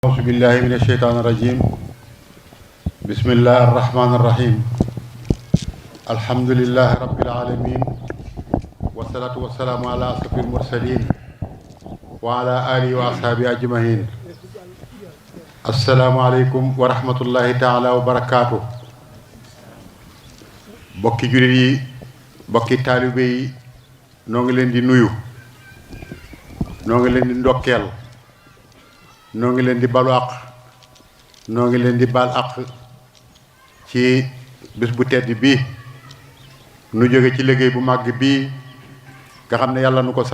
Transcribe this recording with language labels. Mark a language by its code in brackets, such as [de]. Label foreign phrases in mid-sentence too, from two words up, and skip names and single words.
[ar] أعوذ بالله من الشيطان الرجيم بسم الله الرحمن الرحيم الحمد لله رب العالمين والصلاة والسلام على أشرف المرسلين وعلى آله وأصحابه أجمعين السلام عليكم ورحمة الله تعالى وبركاته [wo] bokki jullit yi bokki taalibe yi noo ngi leen di nuyu noo ngi leen di ndokkeel noo ngi leen di balu àq noo ngi leen di bal àq ci bis bu tedd bii nu jóge ci liggéey bu màgg bii nga xam ne yàlla nu ko